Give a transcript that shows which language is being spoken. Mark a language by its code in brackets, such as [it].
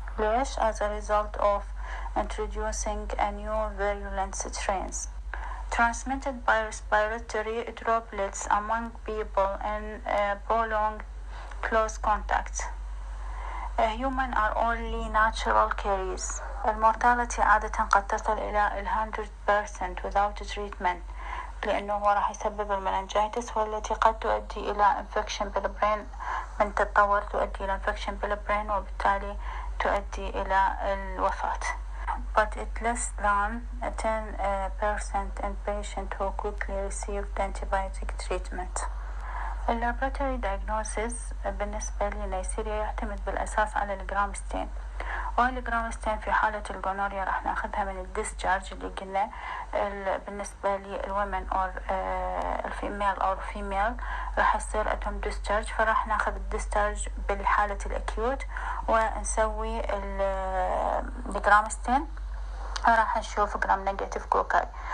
[ar] ليش? [en] As a result of introducing a new virulent strains. Transmitted by respiratory droplets among people in prolonged close contact. Humans are only natural carriers. [ar] المورتاليتي عادة قد تصل إلى 100% [en] without treatment، [ar] لأنه هو راح يسبب المننجايتس والتي قد تؤدي إلى infection بالبرين، من تتطور تؤدي إلى infection بالبرين وبالتالي تؤدي إلى الوفاة. [en] But it less than 10% in patients who quickly received antibiotic treatment. [ar] اللابراتوري diagnosis بالنسبة لنيسيريا يعتمد بالأساس على الجرامستين، والجرامستين في حالة الجونوريا راح ناخذها من الديسشارج اللي قلنا بالنسبة للومن أو الفيميل أو الفيميل راح يصير عندهم ديسشارج، فراح ناخذ الديسشارج بالحالة الأكيوت ونسوي الجرامستين راح نشوف جرام نيجاتيف كوكاي.